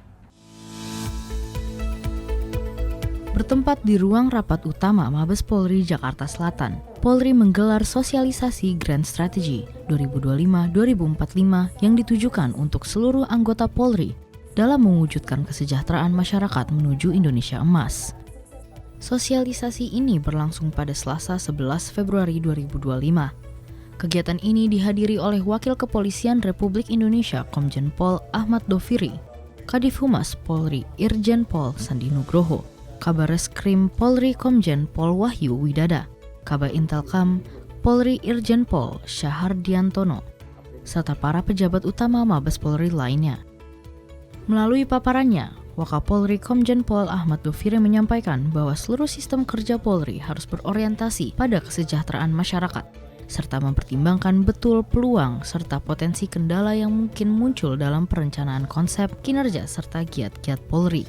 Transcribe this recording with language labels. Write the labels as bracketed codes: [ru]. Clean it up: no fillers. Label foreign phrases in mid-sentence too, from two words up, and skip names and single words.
[id] Bertempat di ruang rapat utama Mabes Polri Jakarta Selatan, Polri menggelar sosialisasi Grand Strategy 2025-2045 yang ditujukan untuk seluruh anggota Polri dalam mewujudkan kesejahteraan masyarakat menuju Indonesia Emas. Sosialisasi ini berlangsung pada Selasa 11 Februari 2025. Kegiatan ini dihadiri oleh Wakil Kepolisian Republik Indonesia Komjen Pol Ahmad Doviri, Kadif Humas Polri Irjen Pol Sandi Nugroho, Kabareskrim Polri Komjen Pol Wahyu Widada, Kaba Intelkam Polri Irjen Pol Syahardiantono, serta para pejabat utama Mabes Polri lainnya. Melalui paparannya, Wakapolri Komjen Pol Ahmad Doviri menyampaikan bahwa seluruh sistem kerja Polri harus berorientasi pada kesejahteraan masyarakat, serta mempertimbangkan betul peluang serta potensi kendala yang mungkin muncul dalam perencanaan konsep, kinerja, serta giat-giat Polri.